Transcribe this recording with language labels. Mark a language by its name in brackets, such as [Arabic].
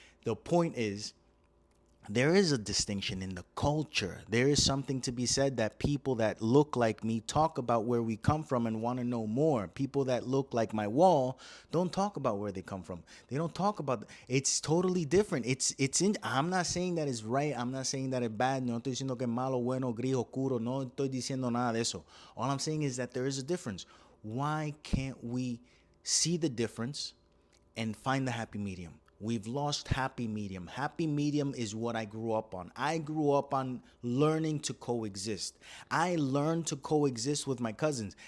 [English] The point is, there is a distinction in the culture. There is something to be said that people that look like me talk about where we come from and want to know more. People that look like my wall don't talk about where they come from. They don't talk about it's totally different. I'm not saying that it's right. I'm not saying that it's bad. [Spanish] No estoy diciendo que es malo, bueno, gris, oscuro. No estoy diciendo nada de eso. [English] All I'm saying is that there is a difference. Why can't we see the difference and find the happy medium? We've lost happy medium. Happy medium is what I grew up on. I grew up on learning to coexist. I learned to coexist with my cousins.